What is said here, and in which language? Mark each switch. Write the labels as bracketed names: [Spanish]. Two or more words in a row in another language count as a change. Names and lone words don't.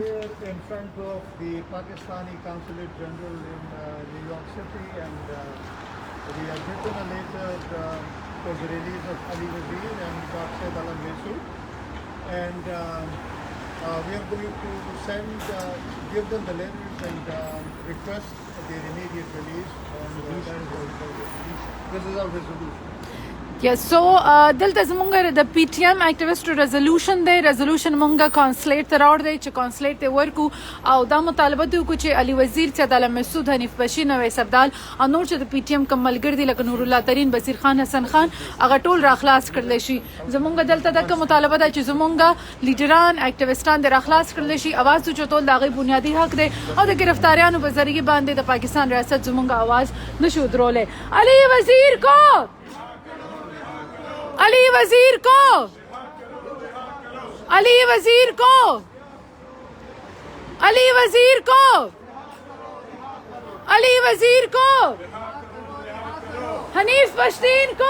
[English] We are here in front of the Pakistani Consulate General in New York City, and we have written a letter for the release of Ali Wazir and Dr. Alam Masood, and we are going to give them the letters and request their immediate release. This is our resolution. Yes, so [Pashto] دلته زمونږ د پی ټی ایم [English] activist resolution [Pashto] دی. ریزولوشن مونږه کانسلیټ ته راوړ دی چې کانسلیټ ته ورکو او دا مطالبه دی وکړو چې علي وزیر چې عدالت مسعود حنیف بشیر نوې سبدال او نور چې د پی ټی ایم کوم ملګري دي لکه نور الله ترین بصیر خان حسن خان هغه ټول راخلاص کړل شي. زمونږ دلته دغه مطالبه ده چې زمونږ لیډران اکټیویسټان د راخلاص کړل شي. اواز اوچتول د هغې بنیادي حق دی او د ګرفتاریانو په ذریعه باندې د پاکستان ریاست زمونږ اواز نشو درولی. [Urdu] علي وزیر کو علی وزیر کو علی وزیر کو علی وزیر کو علی وزیر کو حنیف پشتین کو